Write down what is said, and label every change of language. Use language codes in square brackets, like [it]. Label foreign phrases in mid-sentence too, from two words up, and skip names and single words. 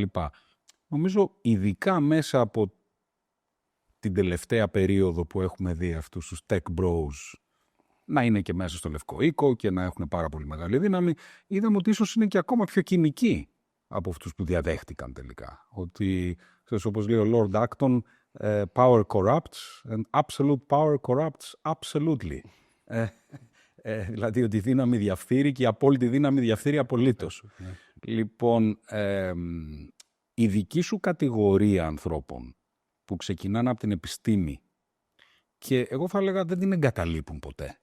[el] Νομίζω ειδικά μέσα από την τελευταία περίοδο που έχουμε δει αυτούς τους [en] tech bros [el] να είναι και μέσα στο Λευκό Οίκο και να έχουν πάρα πολύ μεγάλη δύναμη, είδαμε ότι ίσως είναι και ακόμα πιο κοινικοί από αυτούς που διαδέχτηκαν τελικά. Ότι, ξέρεις, όπως λέει ο Lord Acton, [en] power corrupts and absolute power corrupts absolutely. [el] Δηλαδή ότι η δύναμη διαφθείρει και η απόλυτη δύναμη διαφθείρει απολύτως. Λοιπόν, η δική σου κατηγορία ανθρώπων που ξεκινάνε από την επιστήμη και εγώ θα έλεγα δεν την εγκαταλείπουν ποτέ.